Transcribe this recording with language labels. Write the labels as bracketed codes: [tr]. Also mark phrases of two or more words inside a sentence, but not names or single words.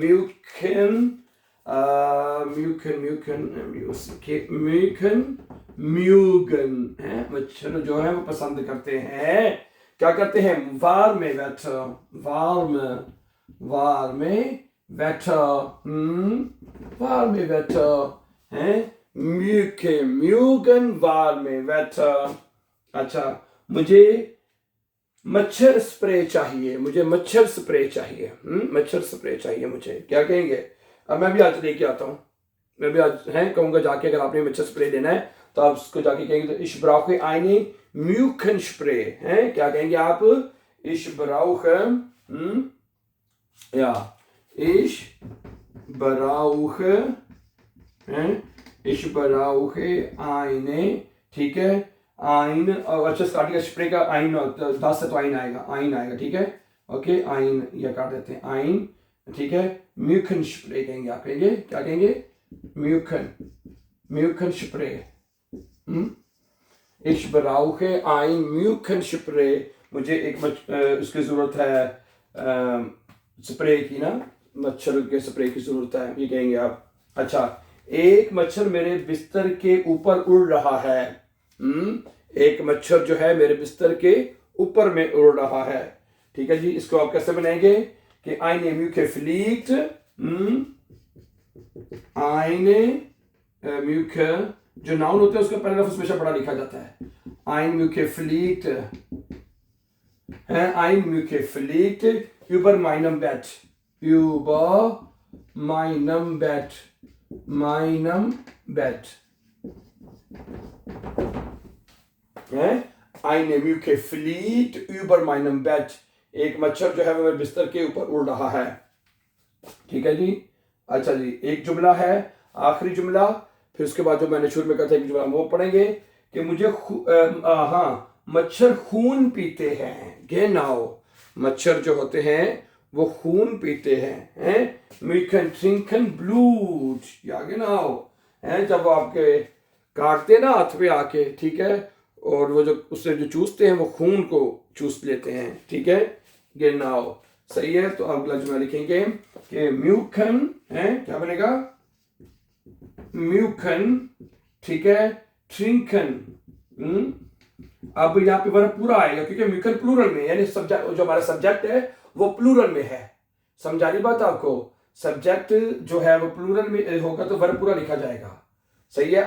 [hi] Mücken, हैं, मच्छर जो है वो पसंद करते हैं, क्या करते हैं, [de] warme Wetter, हैं, Mücken, warme Wetter। [hi] अच्छा, मुझे मच्छर स्प्रे चाहिए, मच्छर स्प्रे चाहिए मुझे, क्या कहेंगे, अब मैं भी आज लेके आता हूँ, मैं भी आज कहूँगा जाके, अगर आपने मच्छर स्प्रे लेना है तो आप उसको जाके कहेंगे, तो [de] ich brauche eine Mückenspray, [hi] क्या कहेंगे आप, [de] ich brauche, ja, ich brauche eine [hi] ठीक है, आइन, और अच्छा स्टार्टिंग का स्प्रे का आइन, 10 से तो आइन आएगा, ठीक है, ओके, आइन ये कर देते हैं, आइन, ठीक है, म्यूकन स्प्रे कहेंगे, आप कहेंगे क्या कहेंगे, [de] Mücken Spray, ich brauche ein Mückenspray, [hi] मुझे एक उसकी जरूरत है, स्प्रे की ना, मच्छर के स्प्रे की जरूरत है, ये कहेंगे आप। अच्छा, एक मच्छर मेरे बिस्तर के ऊपर उड़ रहा है, एक मच्छर जो है मेरे बिस्तर के ऊपर में उड़ रहा है, ठीक है जी। इसको आप कैसे बनाएंगे कि [de] eine Mücke fliegt, eine Mücke, [hi] जो नाउन होते हैं उसका पहला लफ्ज़ हमेशा बड़ा लिखा जाता है, [de] eine Mücke fliegt, eine Mücke fliegt über meinem Bett, über meinem Bett, meinem Bett, eine Mücke fliegt über meinem Bett, [hi] एक मच्छर जो है वो मेरे बिस्तर के ऊपर उड़ रहा है, ठीक है जी। अच्छा जी, एक जुमला है, आखिरी जुमला, फिर उसके बाद जो मैंने शुरू में कहा था एक जुमला वो पढ़ेंगे कि मुझे हाँ, मच्छर खून पीते हैं, genau, मच्छर जो होते हैं वो खून पीते हैं, [de] Mücken trinken Blut, ja genau, [hi] जब वो आपके काटते ना हाथ पे आके, ठीक है, और वो जो उससे जो चूसते हैं वो खून को चूस लेते हैं, ठीक है, genau, सही है। तो अगला जुमला लिखेंगे कि म्यूकन है, क्या बनेगा, म्यूकन, ठीक है, ट्रिंकन, अब यहाँ पे वर्ब पूरा आएगा क्योंकि म्यूकन प्लूरल में, यानी सब्जेक्ट जो हमारा सब्जेक्ट है वो प्लूरल में है, समझा रही बात आपको, सब्जेक्ट जो है वो प्लूरल में होगा तो वर्ब पूरा लिखा जाएगा, सही है।